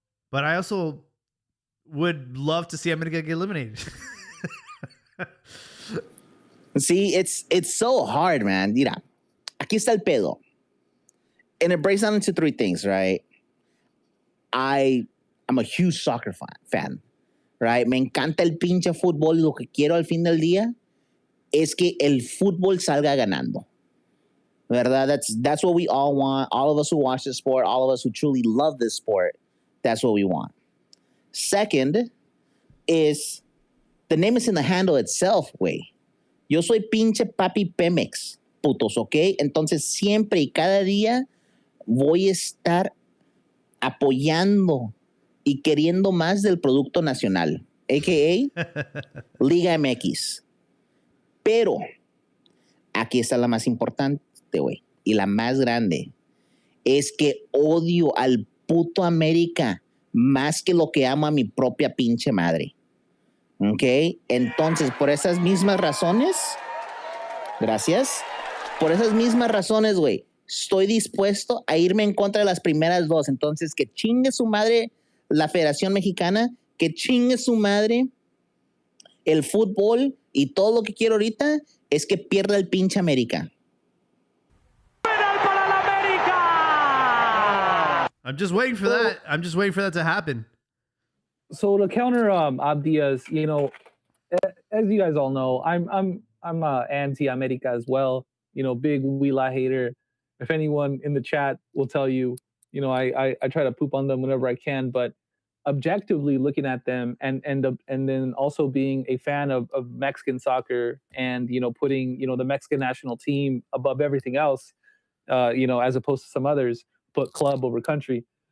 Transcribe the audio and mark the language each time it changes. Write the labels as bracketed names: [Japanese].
[English] But I also would love to see America get eliminated. See, it's so hard, man. [Spanish] Mira, aquí está el pedo. [English] And it breaks down into three things, right? I'm a huge soccer fan, right? [Spanish] Me encanta el pinche fútbol. Lo que quiero al fin del día es que el fútbol salga ganando. [English] ¿Verdad? That's what we all want. All of us who watch this sport, all of us who truly love this sport, that's what we want. Second is the name is in the handle itself, güey. [Spanish] Yo soy pinche papi Pemex, putos, ¿ok? Entonces siempre y cada día voy a estar apoyando y queriendo más del producto nacional, a.k.a. Liga MX. Pero aquí está la más importante, güey, y la más grande. Es que odio al puto América más que lo que amo a mi propia pinche madre. ¿Ok? Entonces, por esas mismas razones, gracias, por esas mismas razones, güey, estoy dispuesto a irme en contra de las primeras dos. Entonces, que chingue su madre la Federación Mexicana, que chingue su madre el fútbol, y todo lo que quiero ahorita es que pierda el pinche América. [English] I'm just waiting for that. I'm just waiting for that to happen. So to counter Abdia's, as you guys all know, I'm anti-America as well. Big Wheeler hater. If anyone in the chat will tell you, I try to poop on them whenever I can, but objectively looking at them and then also being a fan of Mexican soccer and putting the Mexican national team above everything else, as opposed to some others put club over country.